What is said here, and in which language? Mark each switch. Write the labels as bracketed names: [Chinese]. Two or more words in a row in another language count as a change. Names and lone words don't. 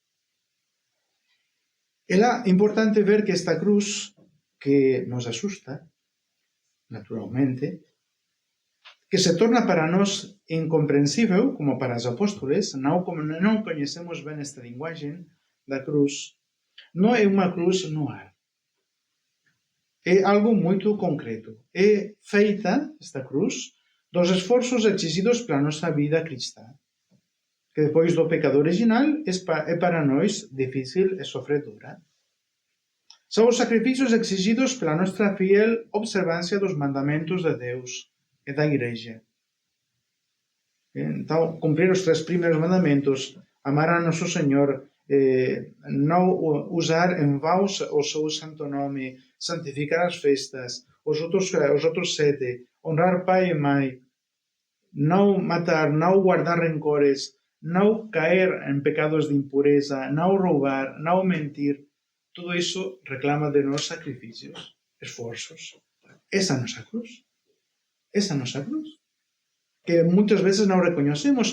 [Galician] É importante ver que esta cruz, que nos asusta, naturalmente, que se torna para nós incomprensível, como para os apóstoles, non coñecemos ben esta linguaxe da cruz, non é unha cruz no ar. É algo moito concreto. É feita, esta cruz, dos esforzos exigidos para a nosa vida cristá, que depois do pecado original é para nós difícil e sofredora. Son os sacrificios exigidos pela nosa fiel observancia dos mandamentos de Deus e da Igreja. Então, cumprir os 3 primeiros mandamentos, amar a nosso Senhor, non usar en vão o seu santo nome, santificar as festas, os outros 7, honrar pai e mãe, non matar, non guardar rencores, non caer en pecados de impureza, non roubar, non mentir. Todo iso reclama de nós sacrificios, esforzos. Esa nosa cruz. Que moitas veces non recoñecemos.